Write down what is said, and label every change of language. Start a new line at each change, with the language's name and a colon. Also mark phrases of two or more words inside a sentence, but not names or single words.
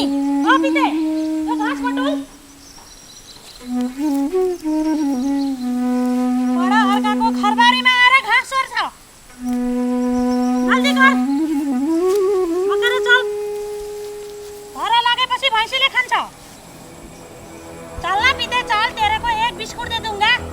Nepali: पिते यो घाँस बटुल। बडा अर्काको खरबारीमा आएर घाँस चोर्छ। जल्दी गर, बोकेर चल। घर लागेपछि भैँसीले खान्छ। चल न पिते चल,
Hindi: तेरे को एक बिस्कुट दे दूंगा।